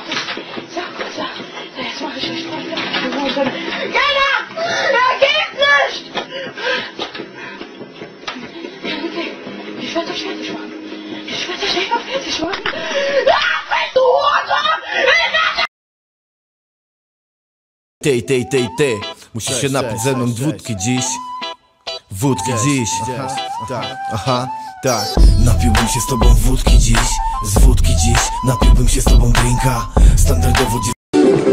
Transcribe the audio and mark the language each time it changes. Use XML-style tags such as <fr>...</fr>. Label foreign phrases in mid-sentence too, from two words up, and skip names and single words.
<de>So, jetzt mache ich euch drauf. Keiner! Er geht nicht! Okay, ich werde euch fertig machen. Ich werde euch einfach fertig machen. Lass mich, du Hurensohn!</de> <pl>Tej, musisz się napić ze mną wódki dziś. Wódki dziś. Aha, tak. Napiłbym się z tobą wódki dziś. Z wódki dziś napiłbym się z tobą drinka.</pl>